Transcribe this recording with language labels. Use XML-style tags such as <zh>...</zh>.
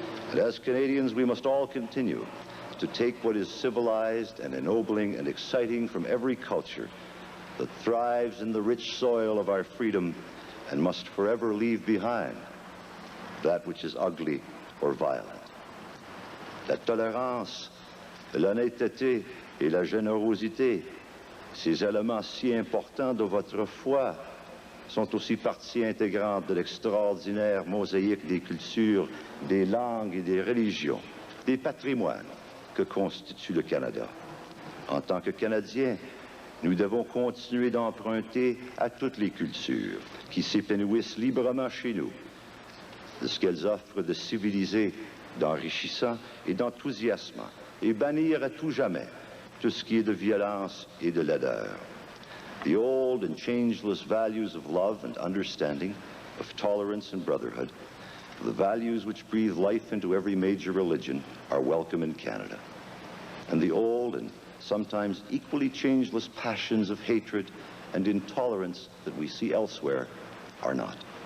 <en>And as Canadians, we must all continue to take what is civilized and ennobling and exciting from every culture that thrives in the rich soil of our freedom and must forever leave behind that which is ugly or violent.</en> <fr>La tolérance, l'honnêteté et la générosité, ces éléments si importants de votre foi, sont aussi partie intégrante de l'extraordinaire mosaïque des cultures, des langues et des religions, des patrimoines que constitue le Canada. En tant que Canadiens, nous devons continuer d'emprunter à toutes les cultures qui s'épanouissent librement chez nous, de ce qu'elles offrent de civilisé, d'enrichissant et d'enthousiasmant, et bannir à tout jamais tout ce qui est de violence et de laideur.</fr> <en>The old and changeless values of love and understanding, of tolerance and brotherhood, The values which breathe life into every major religion are welcome in Canada. And the old and sometimes equally changeless passions of hatred and intolerance that we see elsewhere are not.</en>